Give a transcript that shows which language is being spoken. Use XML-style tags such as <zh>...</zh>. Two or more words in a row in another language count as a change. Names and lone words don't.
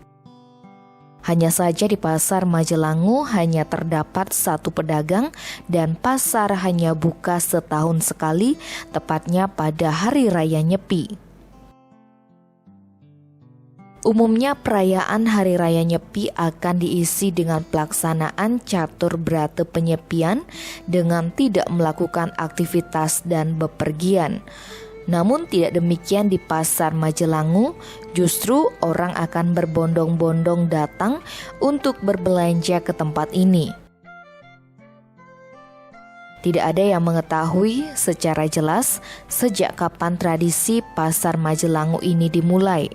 <id>Hanya saja di Pasar Majelangu hanya terdapat satu pedagang dan pasar hanya buka setahun sekali, tepatnya pada Hari Raya Nyepi. Umumnya perayaan Hari Raya Nyepi akan diisi dengan pelaksanaan catur berata penyepian dengan tidak melakukan aktivitas dan bepergian. Namun tidak demikian di Pasar Majelangu, justru orang akan berbondong-bondong datang untuk berbelanja ke tempat ini. Tidak ada yang mengetahui secara jelas sejak kapan tradisi Pasar Majelangu ini dimulai.</id>